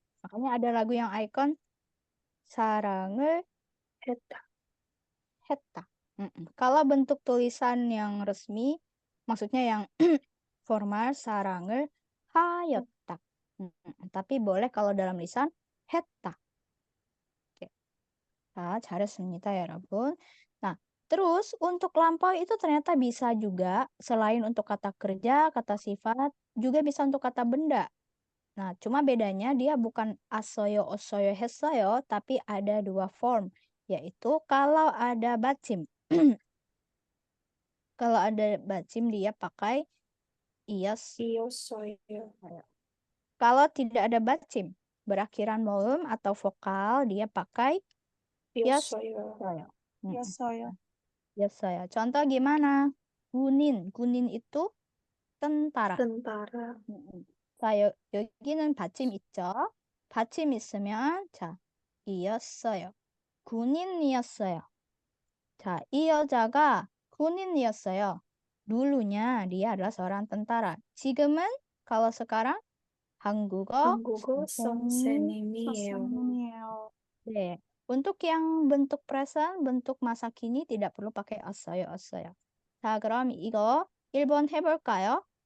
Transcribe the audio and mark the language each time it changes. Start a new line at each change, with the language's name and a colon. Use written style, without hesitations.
Indonesian: Makanya ada lagu yang ikon saran을
Korean: 했다. 했다.
Indonesian: Kalau bentuk tulisan yang resmi, maksudnya yang formal,
Korean: 사랑을 하였다.
Indonesian: Tapi boleh kalau dalam lisan 했다. Oke.
Korean: Nah, 잘했습니다, 여러분.
Indonesian: Nah, terus untuk lampau itu ternyata bisa juga selain untuk kata kerja, kata sifat, juga bisa untuk kata benda. Nah, cuma bedanya dia bukan asoyo, osoyo, hesoyo, tapi ada dua form, yaitu kalau ada bacim. Kalau ada bacim dia pakai ios.
Korean: 이었어요.
Indonesian: Kalau tidak ada bacim, berakhiran moem atau vokal, dia pakai
Korean: 이었어요. yossoyo. 였어요.
Indonesian: Yossoyo. Contoh gimana? Gunin. Gunin itu tentara. tentara.
Korean: 자, 여기는 받침 있죠? 받침 있으면 자, 이었어요. 군인이었어요. 자, 이 여자가 군인이었어요.
Indonesian: dulunya dia adalah seorang tentara.
Korean: 지금은
Indonesian: kalau sekarang
Korean: 한국어 한국어 선생님. 선생님이에요. 선생님이에요. 네.
Indonesian: Untuk yang bentuk present, bentuk masa kini tidak perlu pakai
Korean: 어서요, 어서요. 자, 그럼 이거 1번 해볼까요?